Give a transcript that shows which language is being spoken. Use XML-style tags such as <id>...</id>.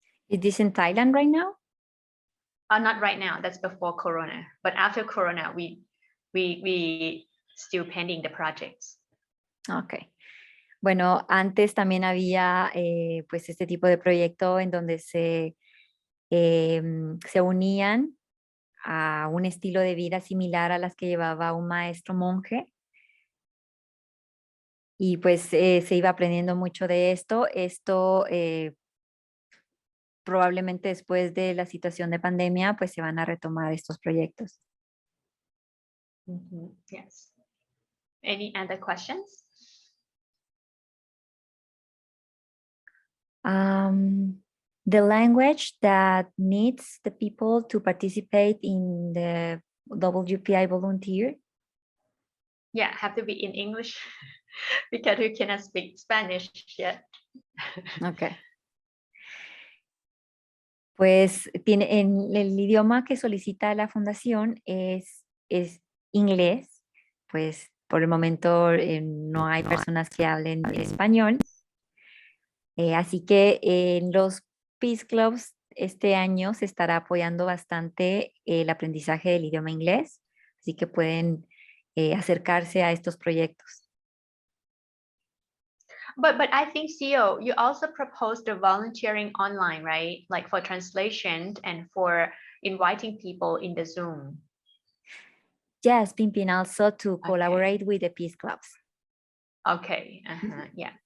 <en>Is this in Thailand right now? Not right now, that's before Corona, but after Corona we still pending the projects. Okay.</en> <es>Bueno, antes también había pues este tipo de proyecto en donde se unían a un estilo de vida similar a las que llevaba un maestro monje. Y pues se iba aprendiendo mucho de esto. Esto probablemente después de la situación de pandemia, pues se van a retomar estos proyectos.</es> <en>Yes. Any other questions? The language that needs the people to participate in the WPI volunteer? Yeah, have to be in English because we cannot speak Spanish yet. Okay.</en> <es>Pues en el idioma que solicita la fundación es inglés, pues por el momento no hay personas que hablen español. Así que en los Peace Clubs este año se estará apoyando bastante el aprendizaje del idioma inglés, así que pueden acercarse a estos proyectos.</es> <en>But I think, CEO, you also proposed the volunteering online, right? Like for translation and for inviting people in the Zoom. Yes, Pimpin, also to collaborate with the peace clubs. Okay, yeah.</en>